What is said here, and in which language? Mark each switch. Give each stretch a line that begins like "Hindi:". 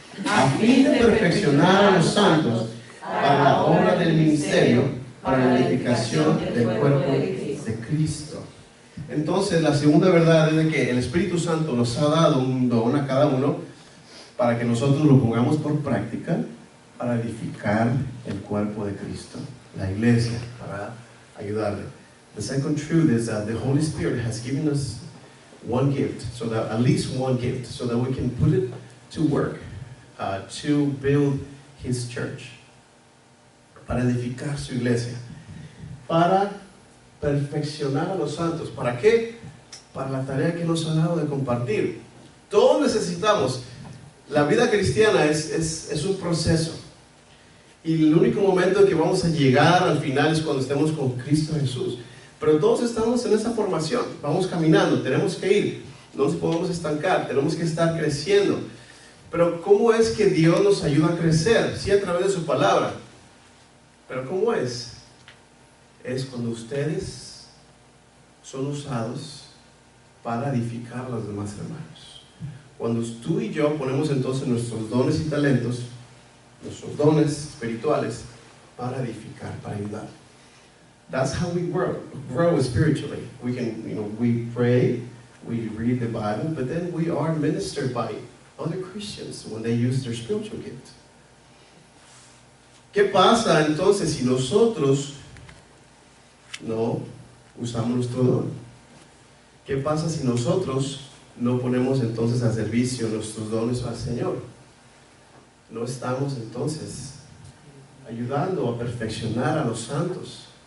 Spanish: A fin de perfeccionar a los santos para la obra del ministerio, para la edificación del cuerpo de Cristo. Entonces, la segunda verdad es de que el Espíritu Santo nos ha dado un don a cada uno para que nosotros lo pongamos por práctica, para edificar el cuerpo de Cristo, la iglesia, para ayudarle.
English: The second truth is that the Holy Spirit has given us one gift, so that at least one gift, so that we can put it to work, to build His church,
Spanish: para edificar su iglesia, para perfeccionar a los santos. ¿Para qué? Para la tarea que nos ha dado de compartir. Todos necesitamos. La vida cristiana es un proceso. Y el único momento en que vamos a llegar al final es cuando estemos con Cristo Jesús. Pero todos estamos en esa formación. Vamos caminando, tenemos que ir. No nos podemos estancar, tenemos que estar creciendo. Pero ¿cómo es que Dios nos ayuda a crecer? Sí, a través de su palabra. Pero ¿cómo es? Es cuando ustedes son usados para edificar a los demás hermanos. Cuando tú y yo ponemos entonces nuestros dones y talentos, nuestros dones espirituales, para edificar, para ayudar.
English: That's how we grow spiritually. We can, we pray, we read the Bible, but then we are ministered by other Christians when they use their spiritual gift.
Spanish: ¿Qué pasa entonces si nosotros no usamos nuestro don? ¿Qué pasa si nosotros no ponemos entonces a servicio nuestros dones al Señor? No estamos entonces ayudando a perfeccionar a los santos.